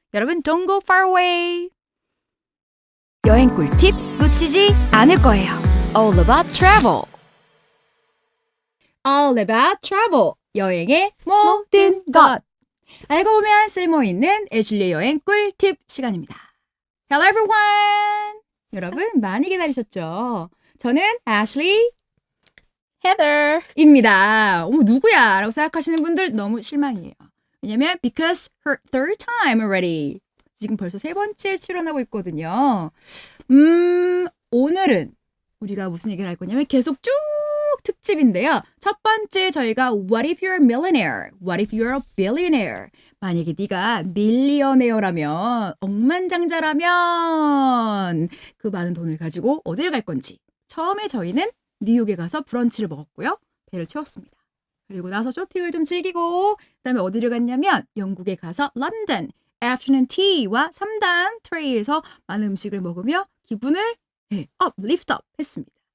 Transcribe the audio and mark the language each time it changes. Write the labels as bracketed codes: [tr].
[ko] 여러분 [en] don't go far away. [ko] 여행 꿀팁 놓치지 않을 거예요. All about travel. All about travel. 여행의 모든 것. 알고 보면 쓸모있는 애슐리 여행 꿀팁 시간입니다. [en] Hello everyone! [ko] 여러분 많이 기다리셨죠? 저는 Ashley Heather. 어머 누구야? 라고 생각하시는 분들 너무 실망이에요. 왜냐면 [en] because her third time already. [ko] 지금 벌써 세 번째 출연하고 있거든요. 오늘은 우리가 무슨 얘기를 할 거냐면 계속 쭉 특집인데요. 첫 번째 저희가 [en] What if you're a millionaire? What if you're a billionaire? [ko] 만약에 네가 밀리어네어라면 억만장자라면 그 많은 돈을 가지고 어디를 갈 건지. 처음에 저희는 뉴욕에 가서 브런치를 먹었고요. 배를 채웠습니다. 그리고 나서 쇼핑을 좀 즐기고 그다음에 어디를 갔냐면 영국에 가서 런던 afternoon tea와 3단 트레이에서 많은 음식을 먹으며 기분을 lift up 했습니다.